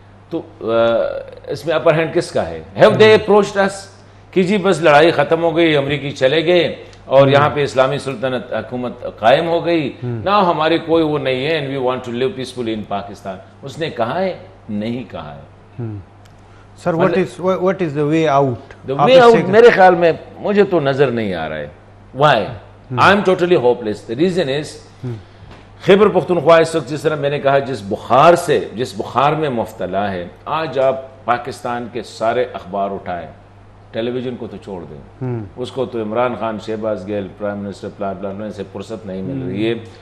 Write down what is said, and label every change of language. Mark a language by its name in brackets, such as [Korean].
[Urdu] تو اس میں upper hand کس کا ہے؟ [English] have they approached اس [Urdu] کہ جی بس لڑائی ختم ہو گئی، امریکی چلے گئے اور یہاں پہ اسلامی سلطنت حکومت قائم ہو گئی، نہ ہماری کوئی وہ نہیں ہے، [English] And we want to live peacefully in Pakistan. [Urdu] اس نے کہا ہے؟ نہیں کہا ہے. سر [English] what is the way out؟ The way out [Urdu] میرے خیال میں مجھے تو نظر نہیں آ رہا ہے. [English] Why؟ I am totally hopeless. The reason is [Urdu] Khyber Pakhtunkhwa اس وقت جس طرح میں نے کہا جس بخار میں مبتلا ہے، آج آپ پاکستان کے سارے اخبار اٹھائیں، ٹیلی ویژن کو تو چھوڑ دیں، اس کو تو عمران خان، شہباز گیل، پرائم منسٹر پلان سے فرصت نہیں مل رہی ہے.